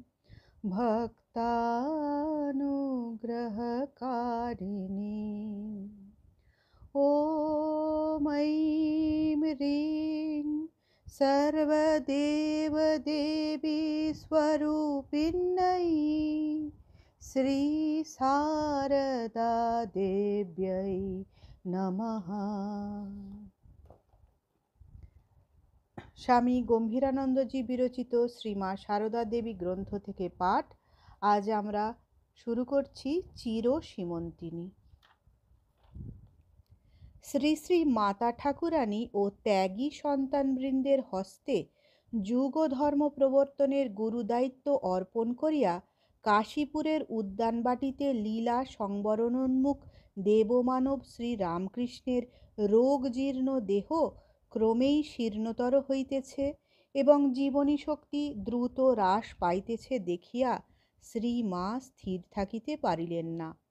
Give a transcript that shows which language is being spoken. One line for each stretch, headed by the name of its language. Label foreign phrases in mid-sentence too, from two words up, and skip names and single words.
Sanskrit: भक्तानुग्रहकारिणीम् ॐ ऐं ह्रीं सर्वदेवदेवी स्वरूपिण्यै श्री शारदा देव्यै नमः।
Bangla: স্বামী গম্ভীরানন্দজি বিরচিত শ্রীমা সারদা দেবী গ্রন্থ থেকে পাঠ। আজ আমরা শুরু করছি চির সীমন্তিনী। শ্রী শ্রী মাতা ঠাকুরানী ও ত্যাগী সন্তানবৃন্দের হস্তে যুগ ধর্ম প্রবর্তনের গুরুদায়িত্ব অর্পণ করিয়া কাশীপুরের উদ্যানবাটিতে লীলা সংবরণোন্মুখ দেবমানব শ্রী রামকৃষ্ণের রোগজীর্ণ দেহ ক্রমেই শীর্ণতর হইতেছে এবং জীবনী শক্তি দ্রুত হ্রাস পাইতেছে দেখিয়া শ্রী মা স্থির থাকিতে পারিলেন না।